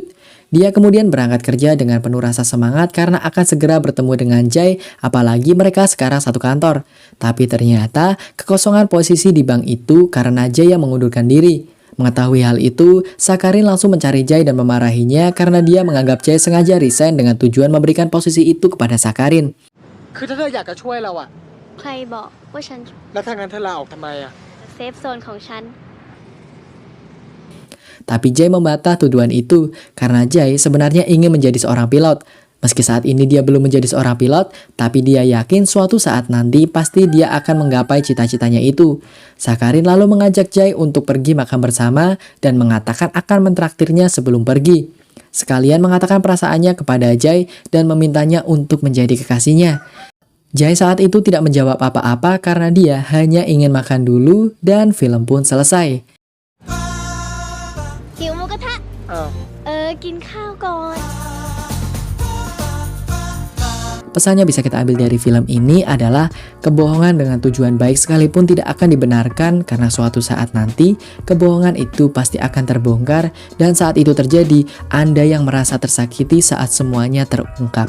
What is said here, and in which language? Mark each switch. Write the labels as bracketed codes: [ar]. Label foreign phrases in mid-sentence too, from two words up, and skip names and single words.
[id] Dia kemudian berangkat kerja dengan penuh rasa semangat karena akan segera bertemu dengan Jay, apalagi mereka sekarang satu kantor. Tapi ternyata kekosongan posisi di bank itu karena Jay yang mengundurkan diri. Mengetahui hal itu, Sakarin langsung mencari Jay dan memarahinya karena dia menganggap Jay sengaja resign dengan tujuan memberikan posisi itu kepada Sakarin. [th] คือถ้าเธออยากจะช่วยเราอะ ใครบอกว่าฉัน แล้วถ้างั้นเธอลาออกทำไมอะ เซฟโซนของฉัน [id] Tapi Jay membantah tuduhan itu karena Jay sebenarnya ingin menjadi seorang pilot. Meski saat ini dia belum menjadi seorang pilot, tapi dia yakin suatu saat nanti pasti dia akan menggapai cita-citanya itu. Sakarin lalu mengajak Jay untuk pergi makan bersama dan mengatakan akan mentraktirnya sebelum pergi. Sekalian mengatakan perasaannya kepada Jay dan memintanya untuk menjadi kekasihnya. Jay saat itu tidak menjawab apa-apa karena dia hanya ingin makan dulu dan film pun selesai. [th] หิวหมูกระทะ กินข้าวก่อน [id] Pesannya bisa kita ambil dari film ini adalah kebohongan dengan tujuan baik sekalipun tidak akan dibenarkan karena suatu saat nanti kebohongan itu pasti akan terbongkar dan saat itu terjadi Anda yang merasa tersakiti saat semuanya terungkap.